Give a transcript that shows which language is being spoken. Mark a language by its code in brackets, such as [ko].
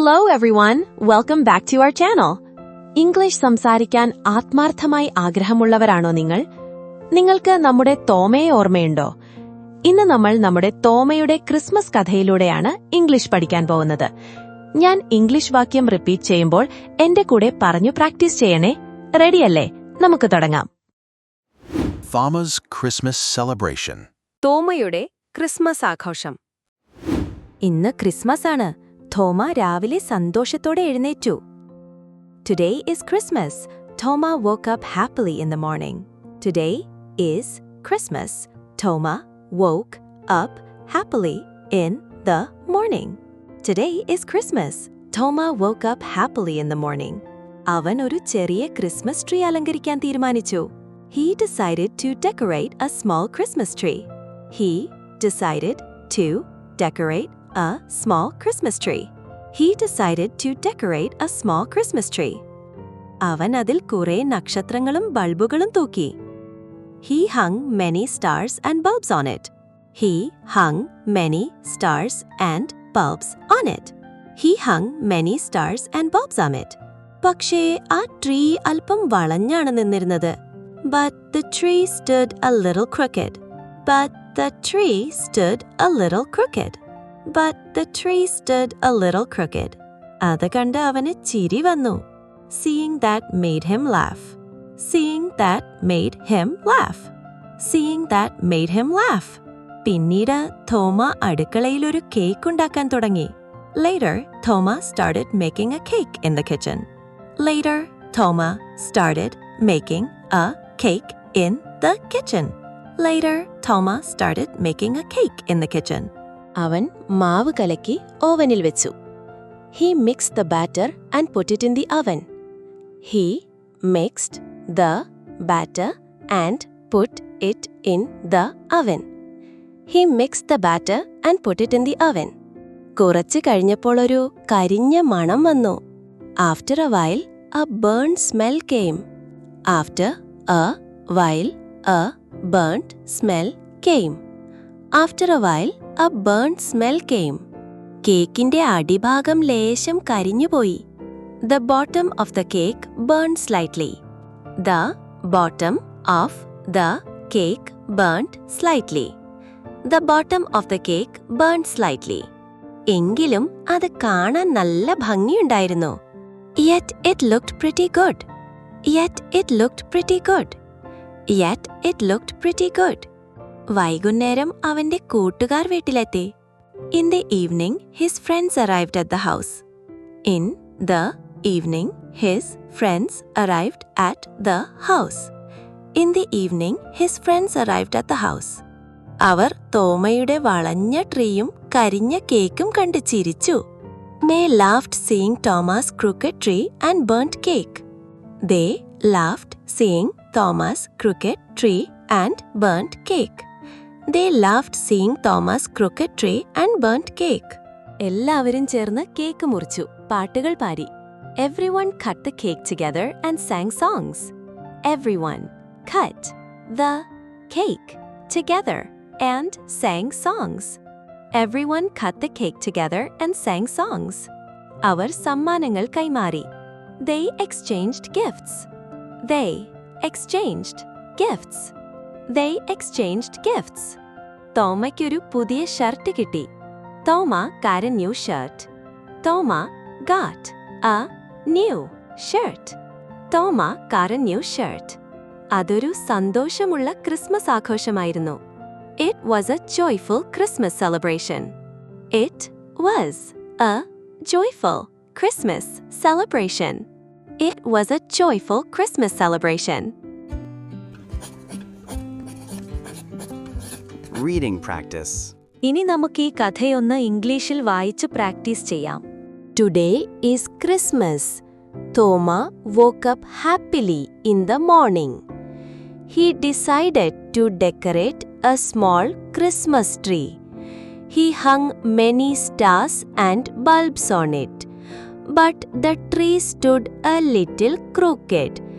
[en] Hello everyone, welcome back to our channel. [ml] English സംസാരിക്കാൻ ആത്മാർത്ഥമായി ആഗ്രഹമുള്ളവരാണോ നിങ്ങൾ? നിങ്ങൾക്ക് നമ്മുടെ തോമയെ ഓർമ്മയുണ്ടോ? ഇന്ന് നമ്മൾ നമ്മുടെ തോമയുടെ ക്രിസ്മസ് കഥയിലൂടെയാണ് ഇംഗ്ലീഷ് പഠിക്കാൻ പോകുന്നത്. ഞാൻ ഇംഗ്ലീഷ് വാക്യം റിപ്പീറ്റ് ചെയ്യുമ്പോൾ എന്റെ കൂടെ പറഞ്ഞു പ്രാക്ടീസ് ചെയ്യണേ. റെഡിയല്ലേ? നമുക്ക് തുടങ്ങാം. [en] Thoma's Christmas celebration. [ml] തോമയുടെ ക്രിസ്മസ് ആഘോഷം. ഇന്ന് ക്രിസ്മസ് ആണ്. തോമ രാവിലെ സന്തോഷത്തോടെ എഴുന്നേറ്റു. [en] Today is Christmas. Toma woke up happily in the morning. Today is Christmas. Toma woke up happily in the morning. Today is Christmas. Toma woke up happily in the morning. [ml] അവൻ ഒരു ചെറിയ Christmas tree അലങ്കരിക്കാൻ തീരുമാനിച്ചു. [en] He decided to decorate a small Christmas tree. He decided to decorate a small Christmas tree. He decided to decorate a small Christmas tree. [ml] അവൻ അതിൽ കുറേ നക്ഷത്രങ്ങളും ബൾബുകളും തൂക്കി. [en] He hung many stars and bulbs on it. He hung many stars and bulbs on it. He hung many stars and bulbs on it. [ml] പക്ഷേ ആ tree അല്പം വളഞ്ഞാണ് നിന്നിരുന്നത്. [en] But the tree stood a little crooked. But the tree stood a little crooked. But the tree stood a little crooked. [ml] അത് കണ്ട് അവന് ചിരി വന്നു. [en] Seeing that made him laugh. Seeing that made him laugh. Seeing that made him laugh. [ml] പിന്നീട് തോമ അടുക്കളയിൽ ഒരു cake ഉണ്ടാക്കാൻ തുടങ്ങി. [en] Later, Toma started making a cake in the kitchen. Later, Toma started making a cake in the kitchen. Later, Toma started making a cake in the kitchen. [ml] അവൻ മാവ് കലക്കി ഓവനിൽ വെച്ചു. [en] He mixed the batter and put it in the oven. He mixed the batter and put it in the oven. He mixed the batter and put it in the oven. [ml] കുറച്ച് കഴിഞ്ഞപ്പോൾ ഒരു കരിഞ്ഞ മണം വന്നു. [en] After a while, a burnt smell came. After a while, a burnt smell came. After a while, a burnt smell came. [ml] കേക്കിന്റെ അടിഭാഗം ലേശം കരിഞ്ഞുപോയി. [en] The bottom of the cake burned slightly. The bottom of the cake burned slightly. The bottom of the cake burned slightly. [ml] എങ്കിലും അത് കാണാൻ നല്ല ഭംഗിയുണ്ടായിരുന്നു. [en] Yet it looked pretty good. Yet it looked pretty good. Yet it looked pretty good. [ml] വൈകുന്നേരം അവന്റെ കൂട്ടുകാർ വീട്ടിലെത്തി. [en] In the evening, his friends arrived at the house. In the evening, his friends arrived at the house. In the evening, his friends arrived at the house. [ml] അവർ തോമയുടെ വളഞ്ഞ ട്രീയും കരിഞ്ഞ കേക്കും കണ്ട് ചിരിച്ചു. [en] They laughed seeing Thoma's crooked tree and burnt cake. They laughed seeing Thoma's crooked tree and burnt cake. They laughed seeing Thoma's crooked tree and burnt cake. [ml] എല്ലാവരും ചേർന്ന് cake മുറിച്ചു, പാട്ടുകൾ പാടി. [en] Everyone cut the cake together and sang songs. Everyone cut the cake together and sang songs. Everyone cut the cake together and sang songs. [ml] അവർ സമ്മാനങ്ങൾ കൈമാറി. [en] They exchanged gifts. They exchanged gifts. They exchanged gifts. [ml] തോമയ്ക്കൊരു പുതിയ shirt കിട്ടി. [en] Thoma got a new shirt. Thoma got a new shirt. Thoma got a new shirt. [ml] അതൊരു സന്തോഷമുള്ള Christmas ആഘോഷമായിരുന്നു. [en] It was a joyful Christmas celebration. It was a joyful Christmas celebration. It was a joyful Christmas celebration. Reading practice. [ml] ഇനി നമുക്ക് ഈ കഥയൊന്ന് ഇംഗ്ലീഷിൽ വായിച്ച് practice ചെയ്യാം. [en] Today is Christmas. Toma woke up happily in the morning. He decided to decorate a small Christmas tree. He hung many stars and bulbs on it. But the tree stood a little crooked.